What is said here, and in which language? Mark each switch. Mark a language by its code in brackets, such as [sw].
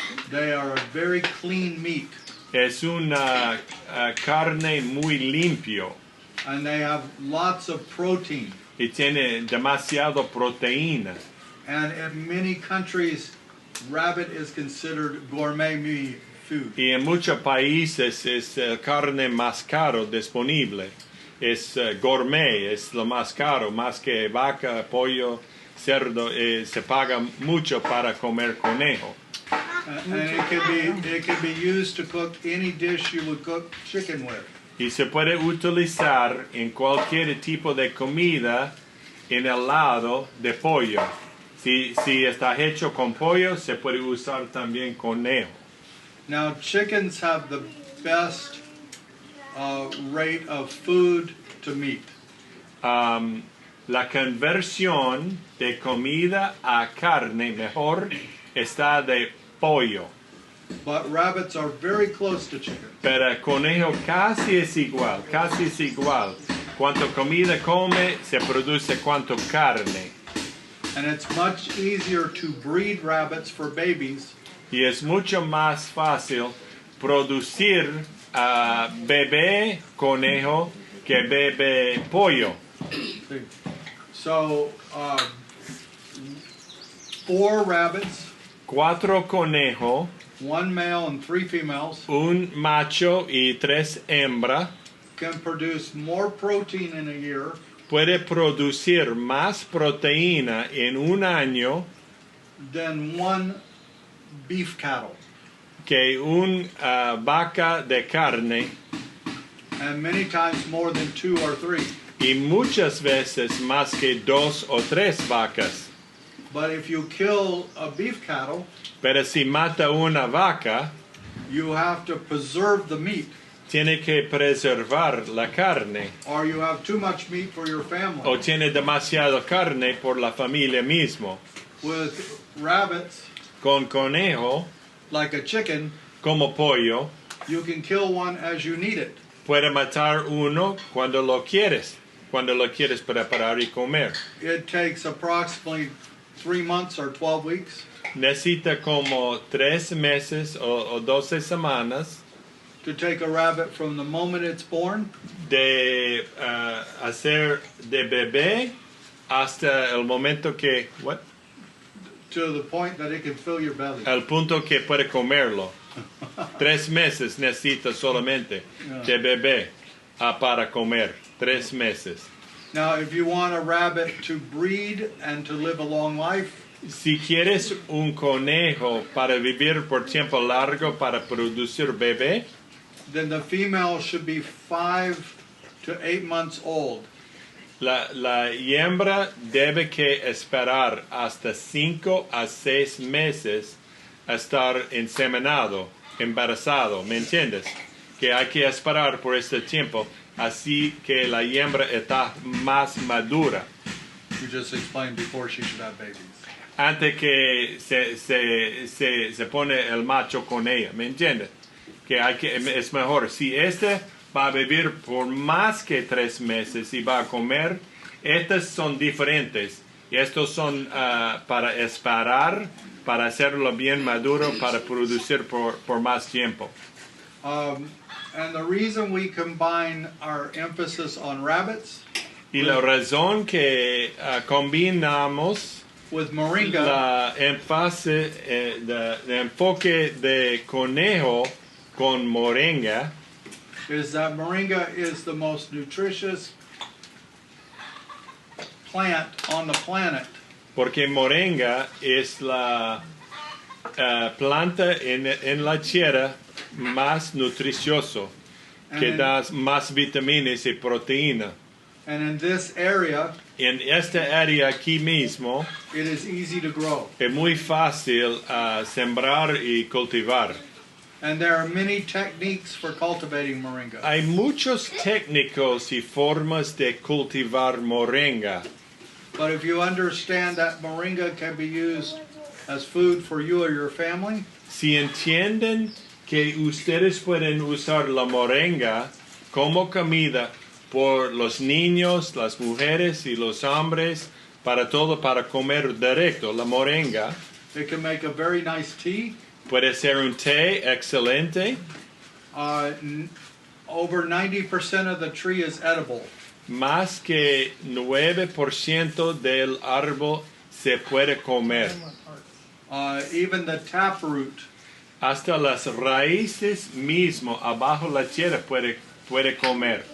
[en] They are a very clean meat, [es] Es una carne muy limpio [en] and they have lots of protein. [es] y tiene demasiado proteína. [en] And in many countries, rabbit is considered gourmet meat food. [es] Y en muchos países es carne más caro disponible. Es gourmet, es lo más caro, más que vaca, pollo, cerdo. Se paga mucho para comer conejo. [en] And it can be used to cook any dish you would cook chicken with. [es] Y se puede utilizar en cualquier tipo de comida en el lado de pollo. Si está hecho con pollo, se puede usar también conejo. [en] Now, chickens have the best rate of food to meat. [es] la conversión de comida a carne mejor está de pollo. [en] But rabbits are very close to chicken. [es] Pero el conejo casi es igual. Cuanto comida come, se produce cuanto carne. [en] And it's much easier to breed rabbits for babies [es] Y es mucho más fácil producir bebé conejo que bebé pollo. [en] So, 4 rabbits, [es] 4 conejos, [en] 1 male and 3 females, [es] un macho y 3 hembras, [en] can produce more protein in a year [es] puede producir más proteína en un año [en] than 1 beef cattle, [es] que un vaca de carne [en] and many times more than 2 or 3. [es] y muchas veces más que 2 o 3 vacas. [en] But if you kill a beef cattle, [es] Pero si mata una vaca, [en] you have to preserve the meat, [es] tiene que preservar la carne [en] or you have too much meat for your family. [es] o tiene demasiada carne por la familia mismo. [en] With rabbits, [es] Con conejo, [en] like a chicken, [es] como pollo, [en] you can kill one as you need it. [es] puede matar uno cuando lo quieres preparar y comer. [en] It takes approximately 3 months or 12 weeks [es] Necesita como 3 meses o 12 semanas [en] to take a rabbit from the moment it's born [es] de hacer de bebé hasta el momento que, [en] to the point that it can fill your belly. [es] al punto que puede comerlo. 3 meses necesita solamente de bebé para comer. 3 meses. [en] Now, if you want a rabbit to breed and to live a long life, [es] Si quieres un conejo para vivir por tiempo largo para producir bebé, [en] then the female should be 5 to 8 months old. [es] la hembra debe que esperar hasta 5 a 6 meses a estar inseminado, embarazado, ¿me entiendes? Que hay que esperar por este tiempo, así que la hembra está más madura. [en] You just explained before she should have babies. [es] Antes que se pone el macho con ella, ¿me entiendes? Que es mejor. Si este va a vivir por más que 3 meses y va a comer, estas son diferentes. Y estos son para esperar, para hacerlo bien maduro, para producir por más tiempo. [en] And the reason we combine our emphasis on rabbits [es] Y la razón que combinamos [en] with Moringa [es] la énfasis, de enfoque de conejo con moringa [en] is that Moringa is the most nutritious plant on the planet. [es] porque moringa es la planta en la tierra más nutricioso que da más vitaminas y proteína. [en] And in this area, [es] En esta área aquí mismo [en] it is easy to grow. [es] es muy fácil sembrar y cultivar. [en] And there are many techniques for cultivating Moringa. [es] Hay muchos técnicos y formas de cultivar moringa. [en] But if you understand that Moringa can be used as food for you or your family, [es] Si entienden que ustedes pueden usar la moringa como comida por los niños, las mujeres y los hombres, para todo, para comer directo, la moringa [en] it can make a very nice tea. [es] puede ser un té excelente. [en] Over 90% of the tree is edible. [es] Más que 9% del árbol se puede comer. [en] Even the taproot [es] Hasta las raíces mismo abajo la tierra puede comer.